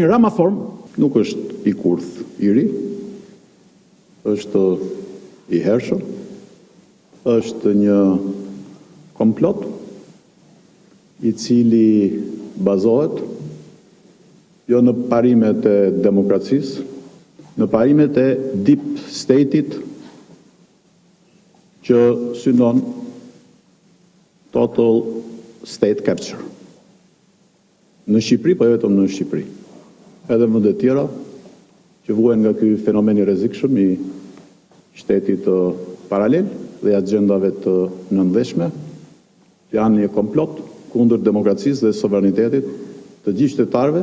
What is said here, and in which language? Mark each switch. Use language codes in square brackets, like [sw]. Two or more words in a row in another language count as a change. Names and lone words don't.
[sq] një ramaform, nuk është i kurth i ri, është i hershëm, është një komplot i cili bazohet jo në parimet e demokracisë, në parimet e [en] deep state- [sq] it që synon [en] total state capture. [sq] Në Shqipëri, po vetëm në Shqipëri. Edhe në vende tjera që vuajnë nga ky fenomen i rrezikshëm i shtetit paralel dhe agjendave të nëndveshme, janë një komplot kundër demokracisë dhe sovranitetit të gjithë qytetarëve.